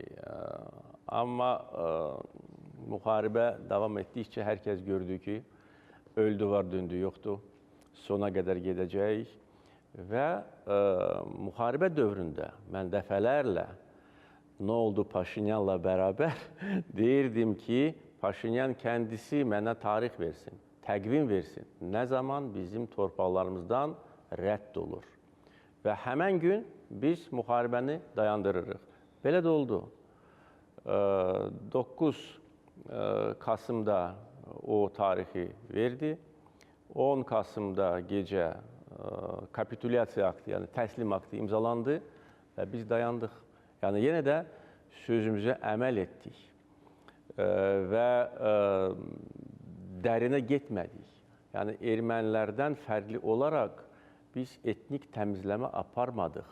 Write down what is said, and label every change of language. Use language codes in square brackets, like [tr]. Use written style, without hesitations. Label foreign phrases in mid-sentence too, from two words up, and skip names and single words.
[az] Amma müharibə davam etdikcə hər kəs gördü ki, öldü var, döndü yoxdur, sona qədər gedəcək və müharibə dövründə mən dəfələrlə [tr] ne oldu [az] Paşinyanla beraber deyirdim ki, Paşinyan kendisi mənə tarix versin, təqvim versin. Ne zaman bizim torpaqlarımızdan rədd olur. Və həmən gün biz müharibəni dayandırırıq. Belə də oldu. 9 Kasımda o tarihi verdi. 10 Kasım'da gece kapitülyasiya aktı, yani təslim aktı imzalandı və biz dayandıq. Yəni yenə də sözümüzə əməl etdik və dərinə getmədik. Yəni ermənilərdən fərqli olaraq biz etnik təmizləmə aparmadıq.